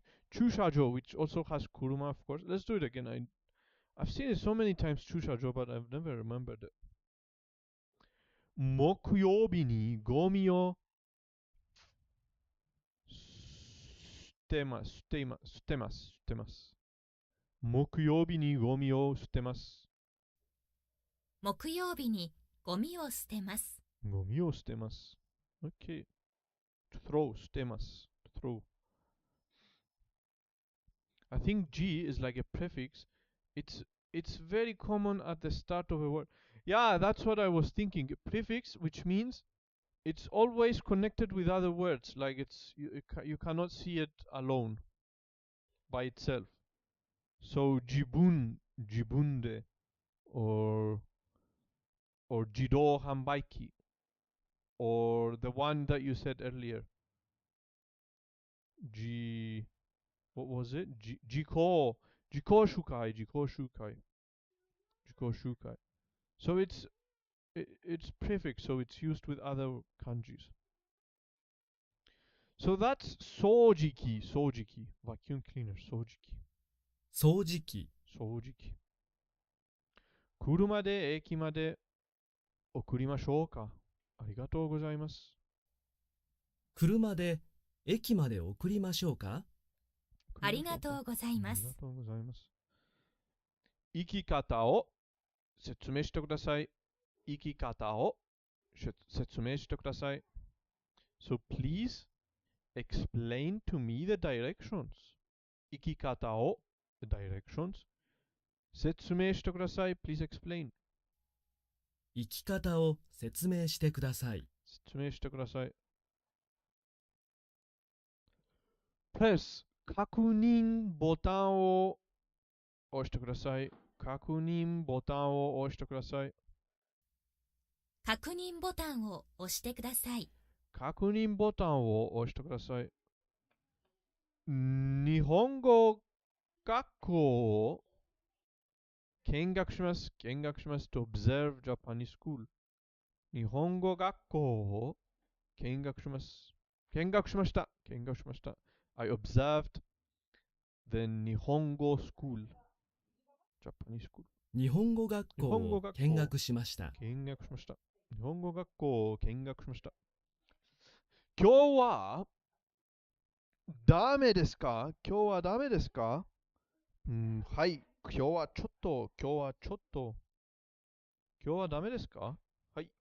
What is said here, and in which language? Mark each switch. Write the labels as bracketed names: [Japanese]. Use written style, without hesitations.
[English] 駐車場 which also has kuruma, of course. Let's do it again. I've seen it so many times, 駐車場, but I've never remembered it. [Japanese] 木曜日にゴミを捨てます。捨てます。捨てます。捨てます。木曜日にゴミを捨てます。木曜日にゴミを捨てます。ゴミを捨てます。 [English] Okay. To throw, 捨てます。 To throw. I think G is like a prefix. It's very common at the start of a word. Yeah, that's what I was thinking. A prefix, which means it's always connected with other words. Like you cannot see it alone by itself. So jibun, jibunde, or jidou hanbaiki, or the one that you said earlier. What was it? Jiko shukai, Jiko shukai, Jiko shukai. So it's prefix, so it's used with other kanjis. So that's sojiki, sojiki, vacuum cleaner, sojiki, [Japanese] 掃除機、 sojiki. 車で駅まで送りましょうか。ありがとうございます。車で駅まで送りましょうか。ありがとうございまありす。がとうございます。生き方を説明してください。生き方を説明してください。 [English] So please explain to me the directions. [Japanese] 生き方を [English] the directions. [Japanese] 説明してください。 [English] Please explain. [Japanese] 生き方を説明してください。説明してください。 [English] Press [Japanese] 確認ボタンを押してください。確認ボタンを押してください。確認ボタンを押してください。確認ボタンを押してください。日本語学校を見学します。見学します。 [English] to observe Japanese school。 [Japanese] 日本語学校を見学します。見学しました。見学しました。 [English] I observed the 日本語 school。 Japanese school。 [Japanese] 日本語学校を見学しました。見学しました。日本語学校を見学しました。今日はダメですか？今日はダメですか？はい。今日はちょっと。今日はちょっと。今日はダメですか？はい。